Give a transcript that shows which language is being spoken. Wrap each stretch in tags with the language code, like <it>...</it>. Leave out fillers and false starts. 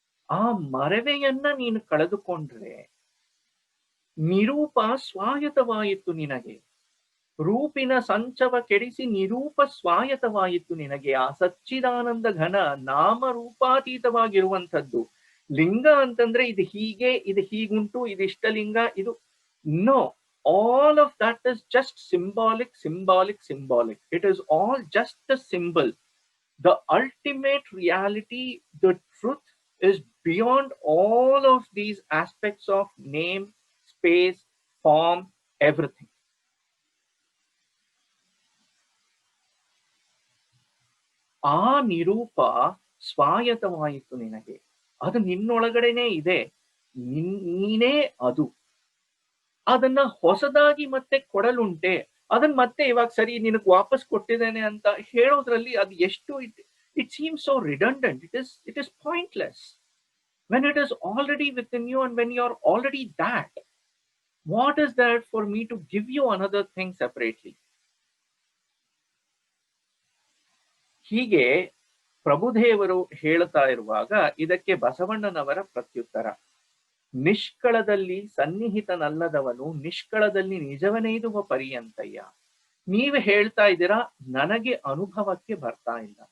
<kn>ಆ ಮರೆವೆಯನ್ನ ನೀನು ಕಳೆದುಕೊಂಡ್ರೆ ನಿರೂಪ ಸ್ವಾಯತವಾಯಿತು ನಿನಗೆ. ರೂಪಿನ ಸಂಚವ ಕೆಡಿಸಿ ನಿರೂಪ ಸ್ವಾಯತವಾಯಿತು ನಿನಗೆ. ಆ ಸಚ್ಚಿದಾನಂದ ಘನ ನಾಮರೂಪಾತೀತವಾಗಿರುವಂಥದ್ದು. ಲಿಂಗ ಅಂತಂದ್ರೆ ಇದು ಹೀಗೆ, ಇದು ಹೀಗುಂಟು, ಇದಿಷ್ಟ ಲಿಂಗ, ಇದು no.</kn> <en>All of that is just symbolic. It is all just a symbol. The ultimate reality, the truth, is beyond all of these aspects of name, space, form, everything.</en> <kn>ಆ ನಿರೂಪ ಸ್ವಾಯತವಾಯಿತು ನಿನಗೆ. ಅದು ನಿನ್ನೊಳಗಡೆನೆ ಇದೆ, ನೀನೇ ಅದು. ಅದನ್ನ ಹೊಸದಾಗಿ ಮತ್ತೆ ಕೊಡಲುಂಟೆ. ಅದನ್ನ ಮತ್ತೆ ಇವಾಗ ಸರಿ ನಿನಗೆ ವಾಪಸ್ ಕೊಟ್ಟಿದ್ದೇನೆ ಅಂತ ಹೇಳೋದ್ರಲ್ಲಿ ಅದು ಎಷ್ಟು</kn> <en>it seems so redundant. It is pointless when it is already within you and when you're already that. What is there for me to give you another thing separately?</en> <kn>ಹೀಗೆ ಪ್ರಭುದೇವರು ಹೇಳ್ತಾ ಇರುವಾಗ ಇದಕ್ಕೆ ಬಸವಣ್ಣನವರ ಪ್ರತ್ಯುತ್ತರ: ನಿಷ್ಕಳದಲ್ಲಿ ಸನ್ನಿಹಿತನಲ್ಲದವನು ನಿಷ್ಕಳದಲ್ಲಿ ನಿಜವನೈದುವ ಪರ್ಯಂತಯ್ಯ. ನೀವು ಹೇಳ್ತಾ ಇದ್ದೀರಾ, ನನಗೆ ಅನುಭವಕ್ಕೆ ಬರ್ತಾ ಇಲ್ಲ.</kn>